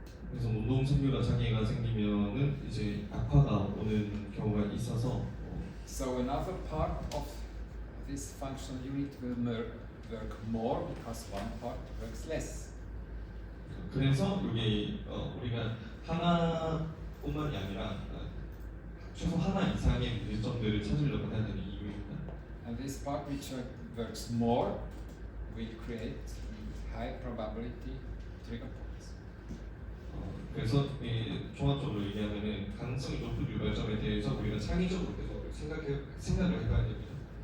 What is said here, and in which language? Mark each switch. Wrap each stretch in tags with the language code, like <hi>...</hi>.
<ko>그래서 운동 섬유가 장애가 생기면은 이제 악화가 오는 경우가 있어서</ko> <en>So another part of this functional unit will work more because one part works less.</en> <ko>그래서 여기 우리가 하나뿐만이 아니라 최소 하나 이상의 문제점들을 찾으려고 해야 되는 이유입니다.</ko> <en>And this part which works more will create high probability trigger points.</en> <ko>그래서 종합적으로 얘기하면은 가능성이 높은 유발점에 대해서 우리가 창의적으로 계속 생각을 해봐야 됩니다.</ko>